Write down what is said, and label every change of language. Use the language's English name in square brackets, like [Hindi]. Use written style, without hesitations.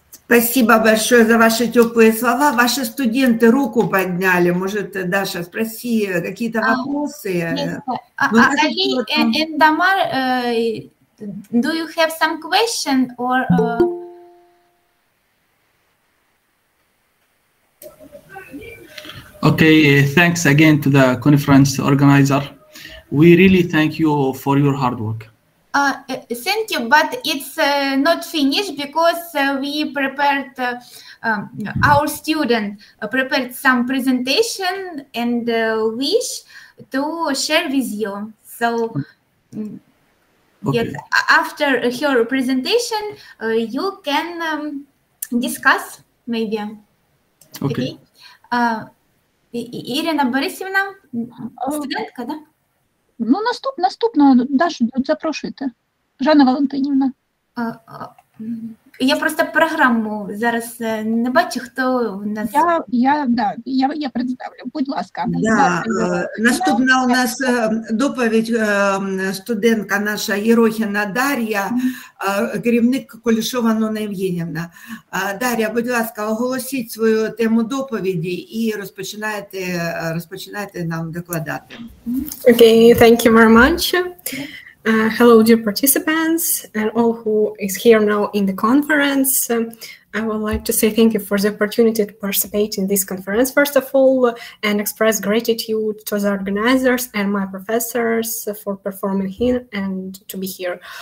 [Russian] Спасибо большое за ваши теплые слова. Ваши студенты руку подняли. Может, Даша, спроси какие-то вопросы. [English] Yes. Ali and Damar, do you have some question or? Okay, thanks again to the conference organizer. We really thank you for your hard work. Thank you, but it's not finished because we prepared, our student prepared some presentation and wish to share with you. So, Okay. yes, after her presentation, you can discuss maybe. Okay. [Ukrainian] Ірина Борисівна, студентка, да? Ну, наступна, Дашу, запрошуйте. Жанна Валентинівна. Я просто програму зараз не бачу, хто у нас. Я представлю. Будь ласка. Да, наступна у нас доповідь студентка наша Єрохіна Дар'я, керівник Кулішова Нонна Євгенівна. Дар'я, будь ласка, оголосіть свою тему доповіді і розпочинайте нам докладати. [English] Okay, thank you very much. Hello, dear participants and all who is here now in the conference. I would like to say thank you for the opportunity to participate in this conference, first of all, and express gratitude to the organizers and my professors for performing here and to be here.